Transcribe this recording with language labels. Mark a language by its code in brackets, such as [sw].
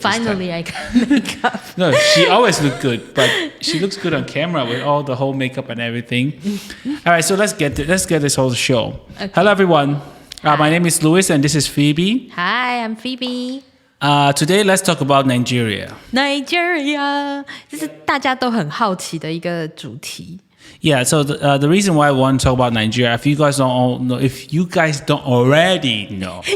[en] Finally, I got makeup. No, she always looked good, but she looks good on camera with all the whole makeup and everything. All right, so let's get this whole show. Okay. Hello, everyone. My name is Louis, and this is Phoebe. Hi, I'm Phoebe. Today, let's talk about Nigeria. [zh] Nigeria, 这是大家都很好奇的一个主题。 [en] Yeah, so the reason why I want to talk about Nigeria, if you guys don't already know,